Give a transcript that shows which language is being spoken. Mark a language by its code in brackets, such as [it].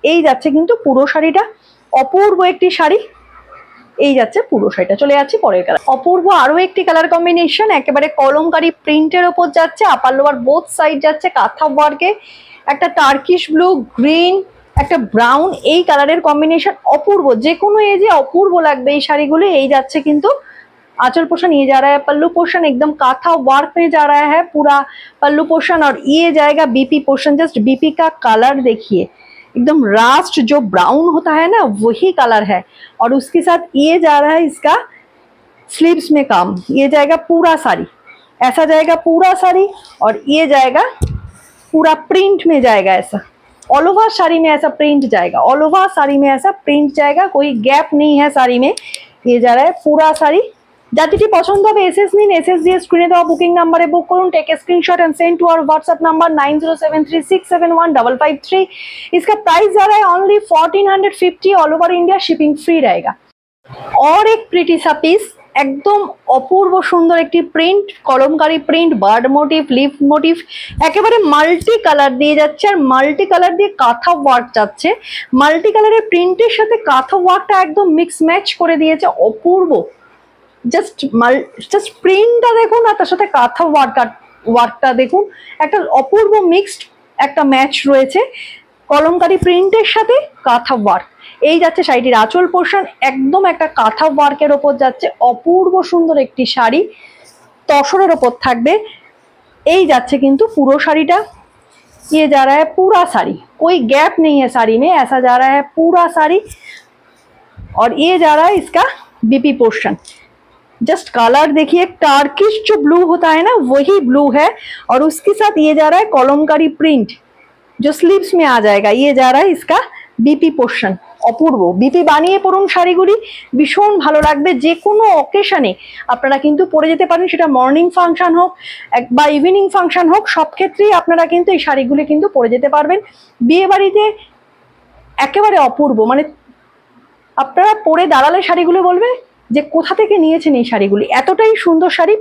[bn] এই যাচ্ছে কিন্তু পুরো শাড়িটা, অপূর্ব একটি শাড়ি। এই যাচ্ছে পুরো শাড়িটা। চলে যাচ্ছে পরের কালার, অপূর্ব আরো একটি কালার কম্বিনেশন, একেবারে কলমকারী প্রিন্টের ওপর যাচ্ছে, আপার লোয়ার বোথ সাইড যাচ্ছে কাঁথা ওয়ার্কে, একটা টার্কিশ ব্লু, গ্রিন, একটা ব্রাউন, এই কালারের কম্বিনেশন অপূর্ব, যে কোনো এজে অপূর্ব লাগবে এই শাড়িগুলো। এই যাচ্ছে কিন্তু [hi] आंचल पोर्शन, ये जा रहा है पल्लू पोर्शन, एकदम काथा वर्क में जा रहा है पूरा पल्लू पोर्शन। और ये जाएगा बीपी पोर्शन। जस्ट बीपी का कलर देखिए, एकदम रास्ट जो ब्राउन होता है ना, वही कलर है। और उसके साथ ये जा रहा है इसका स्लीव्स में काम, ये जाएगा पूरा साड़ी, ऐसा जाएगा पूरा साड़ी। और ये जाएगा पूरा प्रिंट में जाएगा, ऐसा ऑल ओवर साड़ी में ऐसा प्रिंट जाएगा, ऑल ओवर साड़ी में ऐसा प्रिंट जाएगा, कोई गैप नहीं है साड़ी में। ये जा रहा है पूरा साड़ी। [bn] যার যেটি পছন্দ হবে এসএস নিন, এসএস দিয়ে স্ক্রিনে দেওয়া বুকিং নাম্বারে বুক করুন। [en] Take a screenshot and send to our WhatsApp number 9073671553। [hi] इसका प्राइस जा रहा है only 1450, all over India shipping free रहेगा। और एक प्रिटी सा पीस, [bn] একদম অপূর্ব সুন্দর একটি print, Kalamkari print, bird motive, leaf motive, একেবারে মাল্টি কালার দিয়ে যাচ্ছে। আর মাল্টি কালার দিয়ে কাঁথা ওয়ার্ক যাচ্ছে, মাল্টি কালারের প্রিন্টের সাথে কাঁথা ওয়ার্কটা একদম মিক্স ম্যাচ করে দিয়েছে, অপূর্ব। জাস্ট প্রিন্টটা দেখুন, আর তার সাথে কাঁথা ওয়ার্কটা দেখুন, একটা অপূর্ব মিক্সড একটা ম্যাচ রয়েছে কলমকারী প্রিন্টের সাথে কাঁথা ওয়ার্ক। এই যাচ্ছে শাড়িটির আঁচল পোর্শন, একদম একটা কাঁথা ওয়ার্কের ওপর যাচ্ছে, অপূর্ব সুন্দর একটি শাড়ি, तसरेर ओपर थाकबे। এই যাচ্ছে কিন্তু পুরো শাড়িটা। [hi] ये जा रहा है पूरा साड़ी, कोई गैप नहीं है साड़ी में, ऐसा जा रहा है पूरा साड़ी। और ये जा रहा है इसका बीपी पोर्शन। जस्ट कलर देखिए, टार्किश जो ब्लू होता है ना वही ब्लू है। और उसके साथ ये जा रहा है कलमकारी प्रिंट जो स्लीव्स में आ जाएगा। ये जा रहा है इसका बीपी पोर्शन। [bn] অপূর্ব। বিপি বানিয়ে পরুন শাড়িগুলি, ভীষণ ভালো লাগবে। যে কোনো অকেশনে আপনারা কিন্তু পরে যেতে পারেন, সেটা মর্নিং ফাংশন হোক বা ইভিনিং ফাংশন হোক, সব ক্ষেত্রেই আপনারা কিন্তু এই শাড়িগুলি কিন্তু পরে যেতে পারবেন। বিয়ে বাড়িতে একেবারে অপূর্ব, মানে আপনারা পরে দাঁড়ালে শাড়িগুলো বলবে যে কোথা থেকে নিয়েছেন এই শাড়িগুলি। এতটাই সুন্দর শাড়ি।